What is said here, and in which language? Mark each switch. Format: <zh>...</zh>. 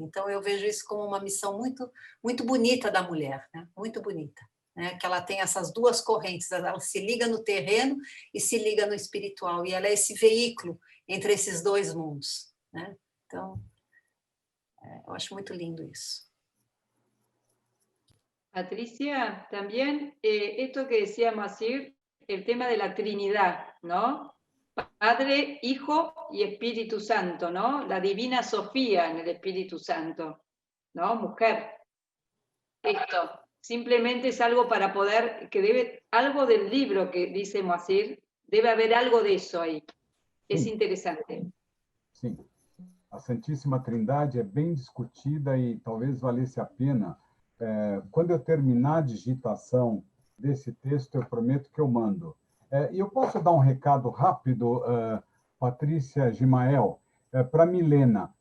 <pt>Então eu vejo isso como uma missão muito muito bonita da mulher, né? Muito bonita, né? Que ela tem essas duas correntes, ela se liga no terreno e se liga no espiritual, e ela é esse veículo entre esses dois mundos, né? Então eu acho muito lindo isso.</pt> <es>Patricia, también esto que decía Macir, el tema de la Trinidad, ¿no? Padre, Hijo y Espíritu Santo, ¿no? La Divina Sofía en el Espíritu Santo, ¿no? Mujer. Esto simplemente es algo para poder, que debe, algo del libro que dice Moacir, debe haber algo de eso ahí. Es interessante.</es> <pt>Sim. A Santíssima Trindade é bem discutida e talvez valesse a pena. Quando eu terminar a digitação desse texto, eu prometo que eu mando. E eu posso dar um recado rápido, Patrícia Gimael, para Milena.</pt>